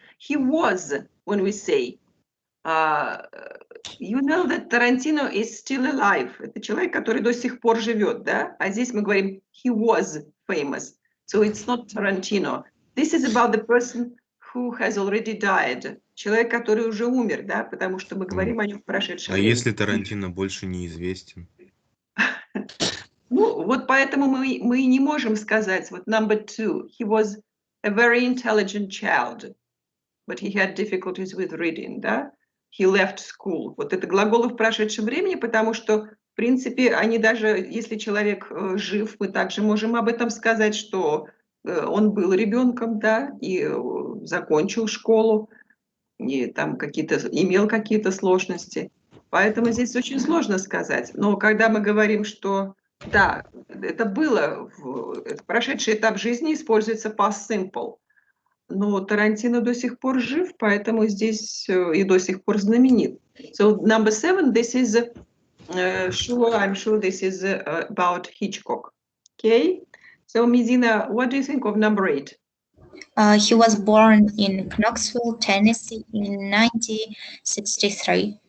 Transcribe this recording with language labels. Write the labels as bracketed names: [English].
[English] He was, when we say, you know that Tarantino is still alive. [Russian] Это человек, который до сих пор живет, да? А здесь мы говорим [English] he was famous. So it's not Tarantino. This is about the person who has already died. [Russian] Человек, который уже умер, да? Потому что мы говорим о нем в прошедшем времени. Если Тарантино больше неизвестен? Ну, вот поэтому мы не можем сказать, вот [English] number 2, he was a very intelligent child, but he had difficulties with reading, да? He left school. [Russian] Вот это глаголы в прошедшем времени, потому что, в принципе, они даже, если человек жив, мы также можем об этом сказать, что он был ребенком, да, и закончил школу, и там имел какие-то сложности. Поэтому здесь очень сложно сказать. Но когда мы говорим, что да, это было, прошедший этап жизни используется past simple. Но Тарантино до сих пор жив, поэтому здесь и до сих пор знаменит. [English] So number 7, this is I'm sure this is about Hitchcock. Okay. So Mizina, what do you think of number 8? He was born in Knoxville, Tennessee in 1963.